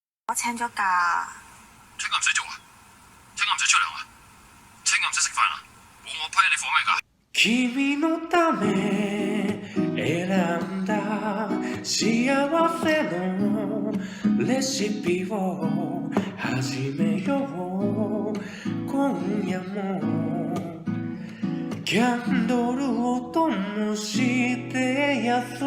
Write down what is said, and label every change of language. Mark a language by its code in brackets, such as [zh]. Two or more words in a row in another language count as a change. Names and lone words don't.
[yue] 我請咗假。請假唔使做啊？請假唔使出糧啊？請假唔使食飯啊？冇我批你放咩假？ [ja] 君のため選んだ幸せのレシピを始めよう今夜もキャンドルを灯して安